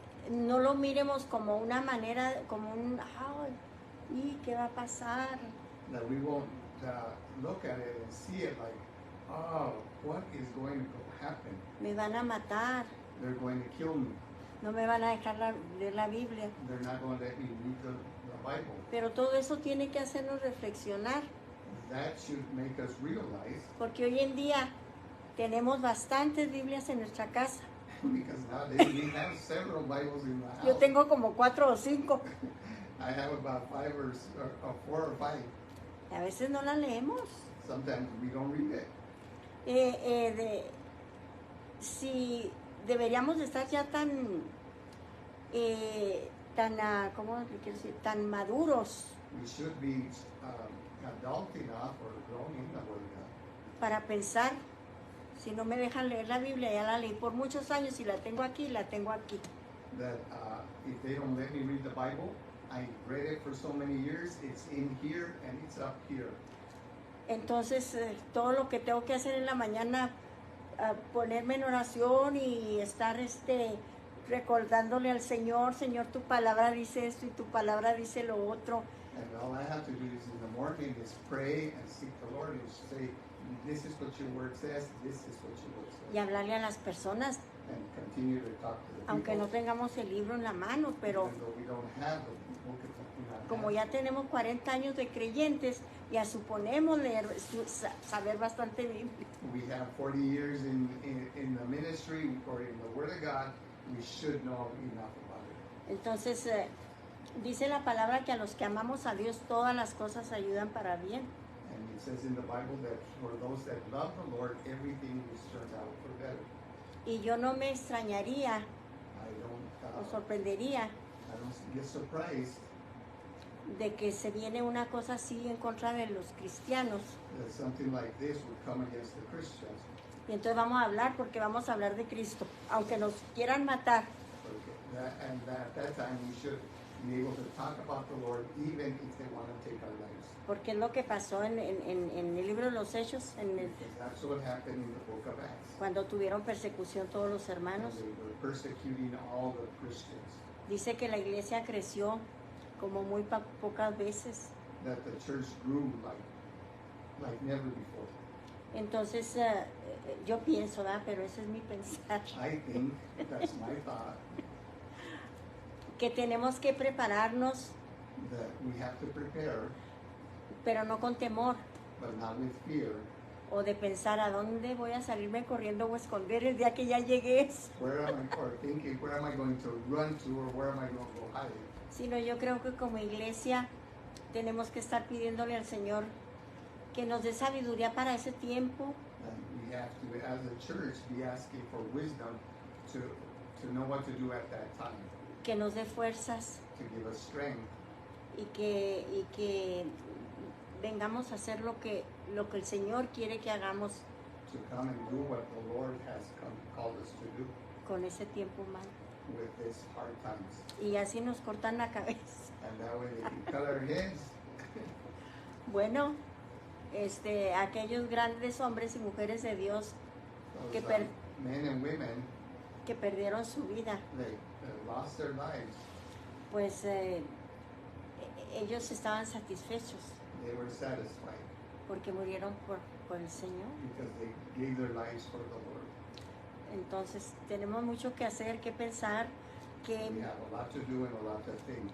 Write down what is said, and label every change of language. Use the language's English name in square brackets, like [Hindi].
[Spanish] no lo miremos como una manera, como un, ay, ¿y qué va a pasar? [English] that we won't look at it and see it like, oh, what is going to happen? [Spanish] Me van a matar, [English] They're going to kill me. [Spanish] no me van a dejar leer la Biblia. [English] They're not going to let me read the Bible. [Spanish] Pero todo eso tiene que hacernos reflexionar, [English] That should make us realize, [Spanish] porque hoy en día tenemos bastantes Biblias en nuestra casa. [English] because nowadays we have several Bibles in the house. [Spanish] Yo tengo como 4 o 5. [English] I have about 5 or 4 or 5. [Spanish] A veces no la leemos. [English] Sometimes we don't read it. [Spanish] Si deberíamos de estar ya ¿cómo le quiero decir? Tan maduros [English] We should be adult enough or grown in the Word of God [Spanish] para pensar, si no me dejan leer la Biblia, ya la leí por muchos años y la tengo aquí, [English] that if they don't let me read the Bible, I read it for so many years, it's in here and it's up here. [Spanish] Entonces, todo lo que tengo que hacer en la mañana, ponerme en oración y estar recordándole al Señor, Señor, tu palabra dice esto y tu palabra dice lo otro. [English] And all I have to do is in the morning is pray and seek the Lord and say, this is what your word says, this is what your word says. [Spanish] Y hablarle a las personas, [English] And continue to talk to the [Spanish] aunque [English] people. [Spanish] no tengamos el libro en la mano, pero [English] Even though we don't have the book in our [Spanish] como [English] hands. [Spanish] ya tenemos 40 años de creyentes, ya suponemos saber bastante Biblia. [English] We have 40 years in the ministry or in the Word of God, we should know enough about it. [Spanish] Entonces, dice la palabra que a los que amamos a Dios todas las cosas ayudan para bien. [English] And it says in the Bible that for those that love the Lord, everything turns out for better. [Spanish] Y yo no me extrañaría [English] I [Spanish] o [English] don't [Spanish] sorprendería [English] get surprised [Spanish] de que se viene una cosa así en contra de los cristianos. [English] that something like this would come against the Christians. [Spanish] Y entonces vamos a hablar porque vamos a hablar de Cristo. Aunque nos quieran matar, [English] At that time, we should be able to talk about the Lord even if they want to take our lives. [Spanish] porque es lo que pasó en el libro de los Hechos, [English] Because that's what happened in the book of Acts. [Spanish] cuando tuvieron persecución todos los hermanos. [English] They were persecuting all the Christians. [Spanish] Dice que la iglesia creció como muy pocas veces. [English] That the church grew like never before. [Spanish] Entonces, yo pienso, ¿verdad? Pero ese es mi pensar, [English] I think that's my thought, [Spanish] que tenemos que prepararnos, [English] that we have to prepare, [Spanish] pero no con temor, [English] but not with fear. [Spanish] o de pensar a dónde voy a salirme corriendo o esconder el día que ya llegué. [English] Where am I, or thinking, where am I going to run to, or where am I going to go hide? [Spanish] Sino yo creo que como iglesia tenemos que estar pidiéndole al Señor que nos dé sabiduría para ese tiempo, [English] And we have to, as a church, be asking for wisdom to know what to do at that time, [Spanish] que nos dé fuerzas [English] to give us strength, [Spanish] y que vengamos a hacer lo que el Señor quiere que hagamos [English] to come and do what the Lord has called us to do [Spanish] con ese tiempo malo. [English] with these hard times. [Spanish] Y así nos cortan la cabeza. [English] And that way they can cut our heads. [Spanish] Bueno, aquellos grandes hombres y mujeres de Dios [English] Those [Spanish] que, [English] men and women, [Spanish] que perdieron su vida, [English] they lost their lives. [Spanish] pues ellos estaban satisfechos [English] They were satisfied [Spanish] porque murieron por el Señor. [English] because they gave their lives for the Lord. [Spanish] Entonces tenemos mucho que hacer, que pensar, [English] We have a lot to do and a lot to think,